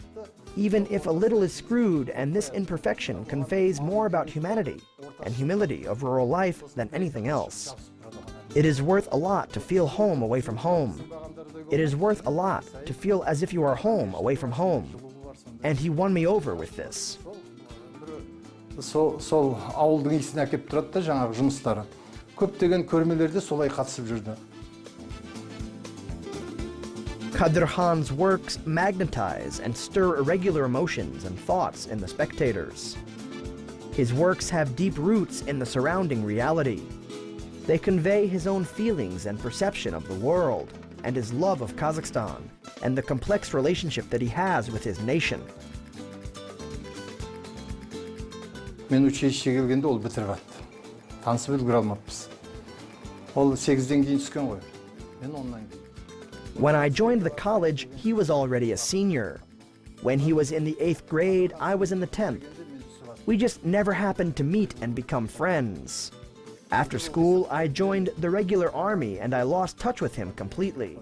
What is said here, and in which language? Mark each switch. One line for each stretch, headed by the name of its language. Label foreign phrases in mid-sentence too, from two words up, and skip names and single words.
English: Even if a little is screwed, and this imperfection conveys more about humanity and humility of rural life than anything else. It is worth a lot to feel home away from home. It is worth a lot to feel as if you are home away from home. And he won me over with this.
Kazakh: Сол ауылдың иісін әкеп тұрады да жаңағы жұмыстары. Көптеген көрмелерде солай қатысып жүрді.
English: Kadyrkhan's works magnetize and stir irregular emotions and thoughts in the spectators. His works have deep roots in the surrounding reality. They convey his own feelings and perception of the world, and his love of Kazakhstan, and the complex relationship that he has with his nation.
Kazakh: Мен училищеге келгенде ол бітіріп атты. Танысып үлгере алмаппыз. Ол 8-ден кейін түскен ғой. Мен оннан кейін.
English: When I joined the college, he was already a senior. When he was in the 8th grade, I was in the 10th. We just never happened to meet and become friends. After school, I joined the regular army and I lost touch with him completely.